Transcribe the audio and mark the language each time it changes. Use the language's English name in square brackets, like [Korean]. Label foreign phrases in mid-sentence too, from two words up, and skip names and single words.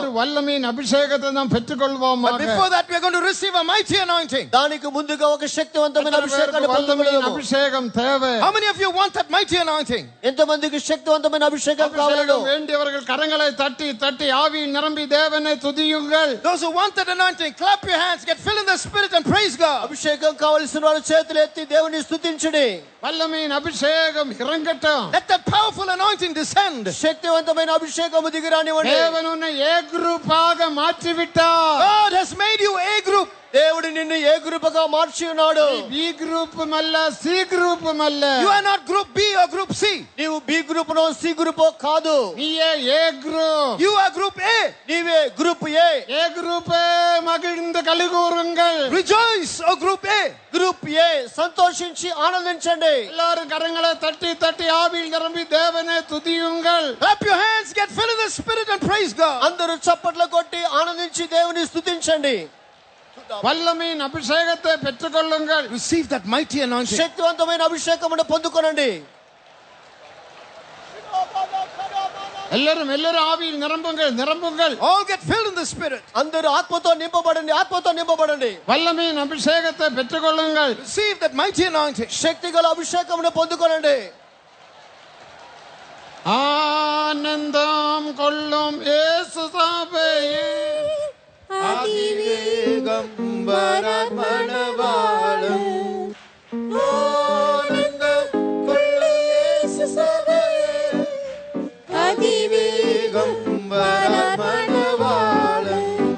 [Tamil] ஒரு வல்லமையின் அபிஷேகத்தை நாம் பெற்றுக்கொள்வோமாக. [English] But before that, we are going to receive a mighty anointing. [Telugu] దానికి ముందుగా ఒక శక్తివంతమైన అభిషేకాన్ని [Tamil] வல்லமையின் [Telugu] పొందుకొనుము. [Tamil] அபிஷேகம் தேவை. [English] How many of you want that mighty anointing? [Telugu] ఎంతమందికి శక్తివంతమైన అభిషేకం కావాలో [Tamil] அபிஷேகம் வேண்டியவர்கள் கரங்களை தட்டி தட்டி ஆவியில் நிரம்பி தேவனை துதியுங்கள். [English] Those who want that anointing, clap your hands, get filled in the Spirit and praise God. [Telugu] అభిషేకం కావలసిన వారు చేతులు ఎత్తి దేవుని స్తుతించుడి. [Tamil] வல்லமையின் அபிஷேகம் இறங்கட்டும். [English] Let that powerful anointing descend. [Telugu] శక్తివంతమైన అభిషేకము దిగిరానివ్వండి. [Tamil] தேவன் உன்னை ஏ குரூப்பாக மாற்றி விட்டார். [English] God has made you A group. [Telugu] దేవుడు నిన్ను ఏ గ్రూపుగా మార్చి ఉన్నాడు. [Tamil] பி குரூப்பும் அல்ல, சி குரூப்பும் அல்ல. [English] You are not group B or group C. [Telugu] నీవు బి గ్రూపునో సి గ్రూపో కాదు. [Tamil] நீயே ஏ குரூப். [English] You are group A. [Telugu] నీవే గ్రూప్ ఏ. [Tamil] ஏ குரூப்பே மகிழ்ந்து கலிகூறுங்கள். [English] Rejoice, O group A. [Telugu] గ్రూప్ ఏ సంతోషించి ఆనందించండి. [Tamil] எல்லாரும் கரங்களை தட்டி தட்டி ஆவியில் நிரம்பி தேவனை துதியுங்கள். [English] Clap your hands, get filled in the Spirit and praise God. [Telugu] అందరూ చప్పట్లు కొట్టి ఆనందించి దేవుని స్తుతించండి. [Tamil] வல்லமையின் அபிஷேகத்தை பெற்றுக்கொள்ளுங்கள். [English] Receive that mighty anointing. [Telugu] శక్తివంతమైన అభిషేకమును పొందుకొనండి. [Tamil] எல்லாரும் ஆவியில் நிரம்புங்கள், நிரம்புங்கள். [English] All get filled in the Spirit. [Telugu] అందరూ ఆత్మతో నింపబడండి, ఆత్మతో నింపబడండి. [Tamil] வல்லமையின் அபிஷேகத்தை பெற்றுக்கொள்ளுங்கள். [English] Receive that mighty anointing. [Telugu] శక్తిగల అభిషేకమును పొందుకొనండి. [Tamil] ஆனந்தம் கொள்ளும் இயேசு சபையே, அதிவேகம் வரமணவாளம். ஆனந்தம் கொள்ளும் இயேசு சபையே, அதிவேகம் வரமணவாளம்.